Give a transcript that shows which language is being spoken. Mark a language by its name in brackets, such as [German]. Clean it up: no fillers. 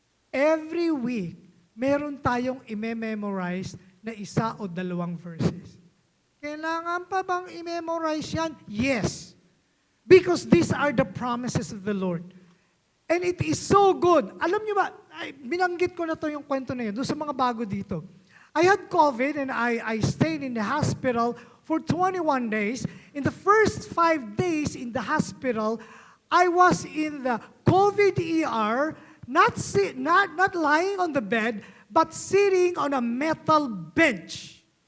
[Filipino] Every week, meron tayong i-memorize na isa o dalawang verses. Kailangan pa bang i-memorize yan? Yes. [English] Because these are the promises of the Lord. And it is so good. [Filipino] Alam niyo ba, binanggit ko na to yung kwento na yun, doon sa mga bago dito. [English] I had COVID and I stayed in the hospital for 21 days. In the first 5 days in the hospital, I was in the COVID ER, not lying on the bed, but sitting on a metal bench.